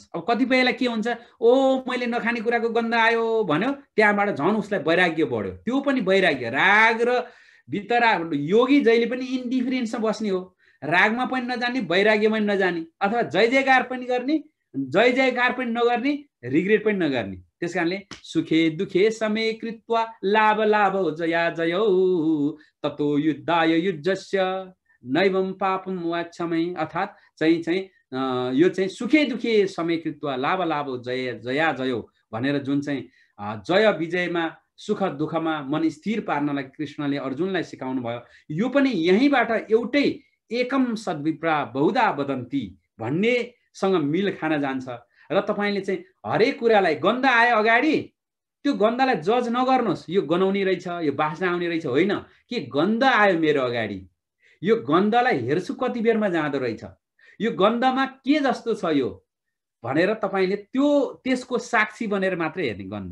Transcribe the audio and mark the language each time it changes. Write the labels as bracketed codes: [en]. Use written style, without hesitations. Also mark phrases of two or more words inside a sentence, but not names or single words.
[ne] अब कतिपयलाई के हुन्छ, ओ मैले नखाने कुराको गन्ध आयो भन्यो, त्यहाँबाट झन् उसलाई वैराग्य बढ्यो। त्यो पनि वैराग्य। राग र भित्र योगी जहिले पनि इन्डिफरेन्समा बस्ने हो। रागमा पनि नजाने, वैराग्यमा पनि नजाने, अथवा जय जयकार पनि गर्ने, जय जयकार पनि नगर्ने, रिग्रेट पनि नगर्ने। [sa] त्यस कारणले सुखे दुखे समे कृत्वा लाभ लाभ जया जयौ ततो युद्धाय युद्धस्य नैवं पापम वाक्षमै। [ne] अर्थात् चाहिँ यो चाहिँ [sa] सुखे दुखे समय कृत्वा लाभ लाभ जय जया जयो [ne] भनेर जुन चाहिँ जय विजयमा सुख दुःखमा मन स्थिर पार्नलाई कृष्णले अर्जुनलाई सिकाउनु भयो। यो पनि यहीँबाट एउटै [sa] एकम सद्विप्रा बहुधा वदन्ती [ne] भन्नेसँग मिल खान जान्छ। र तपाईँले चाहिँ हरेक कुरालाई गन्ध आयो अगाडि त्यो गन्धलाई जज नगर्नुहोस्, यो गनाउने रहेछ, यो बास्ना आउने रहेछ, होइन। कि गन्ध आयो मेरो अगाडि, यो गन्धलाई हेर्छु कति बेरमा जाँदो रहेछ, यो गन्धमा के जस्तो छ यो भनेर तपाईँले त्यसको साक्षी बनेर मात्रै हेर्ने गन्ध।